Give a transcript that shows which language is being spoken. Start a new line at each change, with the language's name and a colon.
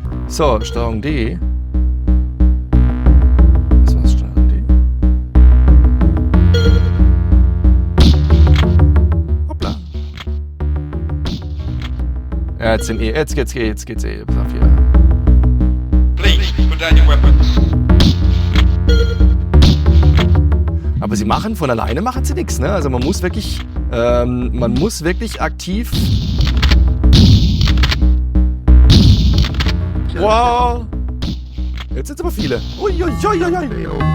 German: So, Steuerung D. Was war's, Steuerung D? Hoppla. Ja, jetzt geht's Pass auf hier.
English: Please, put down your weapons.
German: Aber sie machen von alleine sie nichts, ne? Also man muss wirklich aktiv. Wow! Jetzt sind es aber viele. Uiuiuiui.